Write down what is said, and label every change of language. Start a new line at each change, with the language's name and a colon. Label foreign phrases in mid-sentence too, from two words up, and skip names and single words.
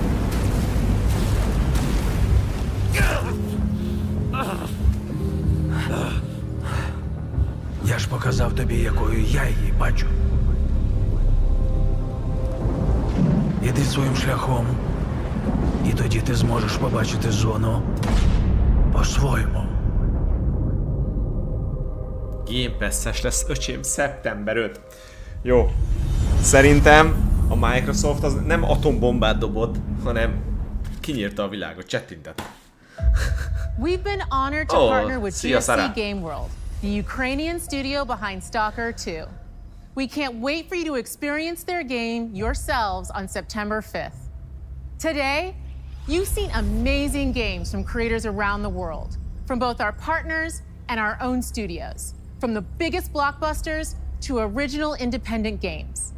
Ukrainian: Я ж показав тобі, якою я її бачу. Іди своїм шляхом, і тоді ти зможеш побачити зону по-своєму.
Hungarian: Game Pass-es lesz, öcsém, szeptember 5. Jó. Szerintem a Microsoft az nem atombombát dobott, hanem kinyírta a világot, csettintett.
English: We've been honored to partner with GSK Game World, the Ukrainian studio behind Stalker 2. We can't wait for you to experience their game yourselves on September 5th. Today, you've seen amazing games from creators around the world, from both our partners and our own studios, from the biggest blockbusters to original independent games.